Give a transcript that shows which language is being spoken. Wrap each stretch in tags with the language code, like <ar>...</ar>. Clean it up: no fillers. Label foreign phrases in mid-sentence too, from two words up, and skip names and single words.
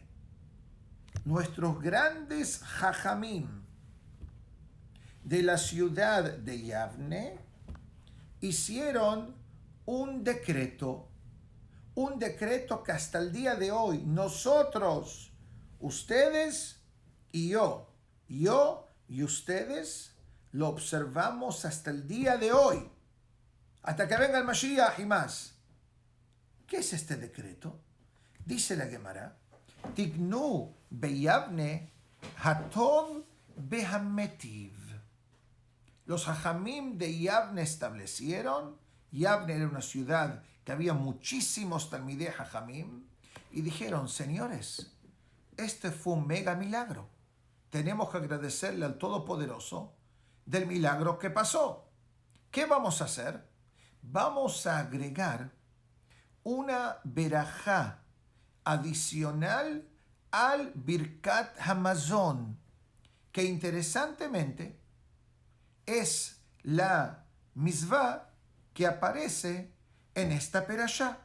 <es>Nuestros grandes Jajamim de la ciudad de Yavne hicieron un decreto que hasta el día de hoy nosotros, ustedes y yo y ustedes lo observamos hasta el día de hoy, hasta que venga el Mashiach y más. ¿Qué es este decreto? Dice la Gemara,</es> <he>תקנו ביבנה הטוב והמטיב.</he> <es>Los hajamim de Yavne establecieron, Yavne era una ciudad que había muchísimos</es> <he>תלמידי חכמים,</he> <es>y dijeron, señores, este fue un mega milagro. Tenemos que agradecerle al Todopoderoso del milagro que pasó. ¿Qué vamos a hacer? Vamos a agregar una berajá adicional al Birkat Hamazon, que interesantemente es la misvá que aparece en esta perashá.</es>